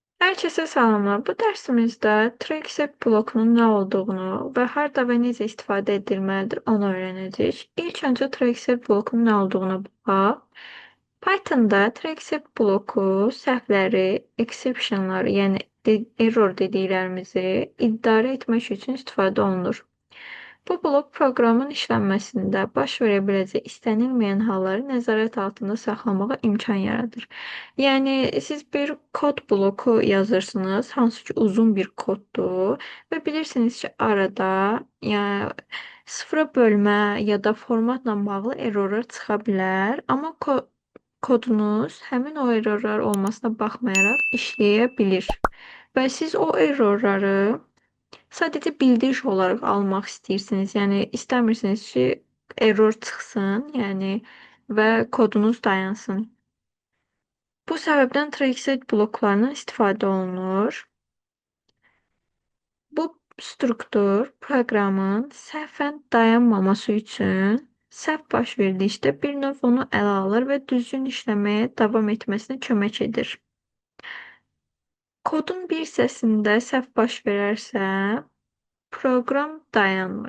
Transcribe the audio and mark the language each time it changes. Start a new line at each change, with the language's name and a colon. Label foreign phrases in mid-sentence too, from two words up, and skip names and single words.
Turkish: Herkese selamlar. Bu dersimizde Traceapp blokunun ne olduğunu ve
Azerbaijani: harda ve necə istifadə edilməlidir onu
Turkish: öğreneceğiz. İlk önce Traceapp blokunun ne olduğuna bakalım.
Azerbaijani: Python'da Traceapp bloku səhvləri, exceptionları, yəni error dediklərimizi idarə etmək üçün istifadə olunur. Bu blok proqramın işlənməsində baş verə biləcək istənilməyən halları nəzarət altında saxlamağa imkan yaradır. Yəni siz bir kod bloku yazırsınız, hansı ki uzun bir koddur və bilirsiniz ki, arada yəni sıfıra bölmə ya da formatla bağlı errorlar çıxa bilər, amma kodunuz həmin o errorlar olmasına baxmayaraq işləyə bilir.
Turkish: Və siz o errorları sadece bildiriş olarak almak istiyorsunuz. Yani istemirsiniz ki error çıksın yani ve kodunuz dayansın. Bu sebepten traceset bloklarından
Azerbaijani: istifade olunur. Bu struktur proqramın səhvən dayanmaması üçün səhv baş verdikdə bir növ onu ələ alır və düzgün işləməyə davam etməsinə kömək edir. Kodun bir hissəsində səhv baş verərsə, proqram dayanmır.